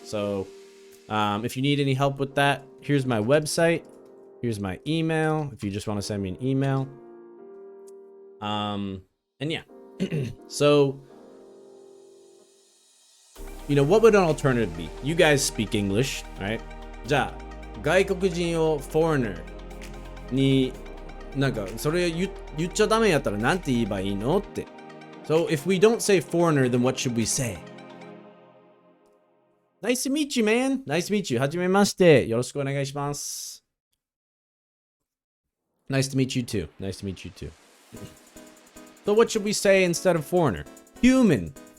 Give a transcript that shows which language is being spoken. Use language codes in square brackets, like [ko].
[en] So if you need any help with that, here's my website. Here's my email if you just want to send me an email. And yeah. So, you know, what would an alternative be? You guys speak English, right? [ja] じゃあ、外国人を foreigner になんかそれ言っちゃダメやったらなんて言えばいいのって。 [en] So if we don't say foreigner, then what should we say? Nice to meet you, man. Nice to meet you. [ja] はじめまして。 よろしくお願いします。 [en] Nice to meet you too. Nice to meet you too. So what should we say instead of foreigner? Human.